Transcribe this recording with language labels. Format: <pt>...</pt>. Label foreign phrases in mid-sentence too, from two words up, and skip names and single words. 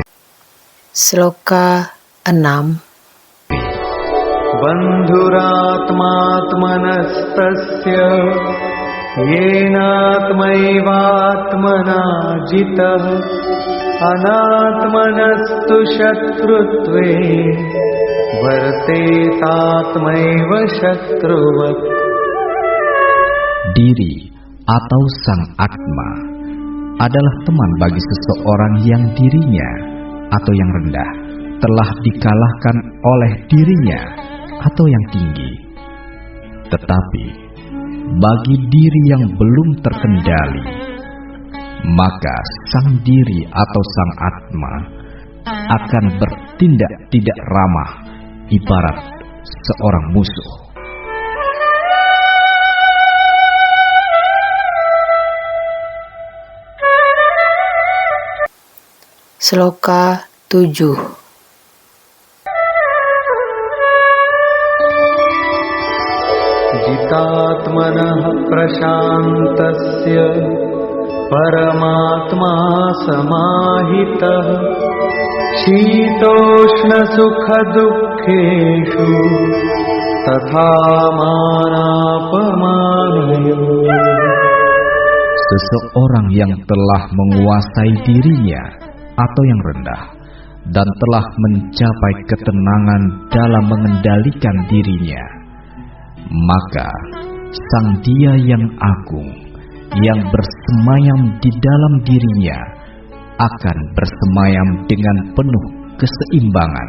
<id>Sloka 6.</id> <sa>Bandhuratmatmanastasya येनात्मैवात्मना जितः अनात्मनस्तु शत्रुत्वे वर्तेतात्मैव शत्रुवत्.</sa> <id>Diri atau sang Atma adalah teman bagi seseorang yang dirinya atau yang rendah telah dikalahkan oleh dirinya atau yang tinggi. Tetapi bagi diri yang belum terkendali, maka sang diri atau sang Atma akan bertindak tidak ramah, ibarat seorang musuh. Sloka 7.</id> <sa>जितात्मनः प्रशान्तस्य परमात्मा समाहितः शीतोष्णसुखदुःखेषु तथा मानापमानयोः.</sa> <id>Seseorang yang telah menguasai dirinya atau yang rendah dan telah mencapai ketenangan dalam mengendalikan dirinya, maka sang Dia yang agung yang bersemayam di dalam dirinya akan bersemayam dengan penuh keseimbangan.</id>